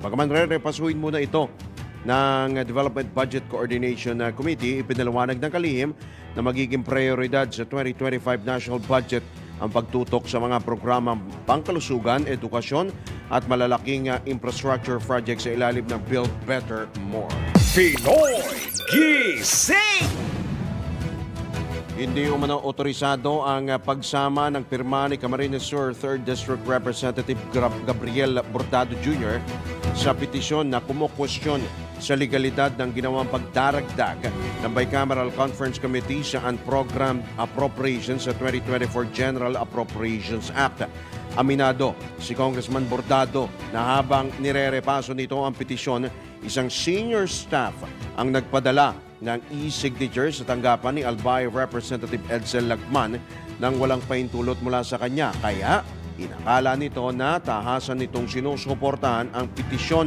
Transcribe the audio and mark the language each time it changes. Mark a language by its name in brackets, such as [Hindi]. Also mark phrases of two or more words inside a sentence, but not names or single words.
[Filipino] Bagaman repasuhin muna ito ng Development Budget Coordination Committee, ipinalawanag ng kalihim na magiging prioridad sa 2025 [English] national budget [Filipino] ang pagtutok sa mga programang pangkalusugan, edukasyon at malalaking [English] infrastructure projects [Filipino] sa ilalim ng Build Better More. Pinoy Gising! Hindi umano otorisado ang pagsama ng pirma ni Camarines Sur 3rd District Representative Gabriel Bordado Jr. sa petisyon na kumukwestiyon sa legalidad ng ginawang pagdaragdag ng Bicameral Conference Committee sa Unprogrammed Appropriations sa 2024 General Appropriations Act. Aminado si Congressman Bordado na habang nirerepaso nito ang petisyon, isang [English] senior staff [Filipino] ang nagpadala ng e-signature sa tanggapan ni Albay Representative Edsel Lagman nang walang paintulot mula sa kanya. Kaya inakala nito na tahasan nitong sinusuportahan ang petisyon.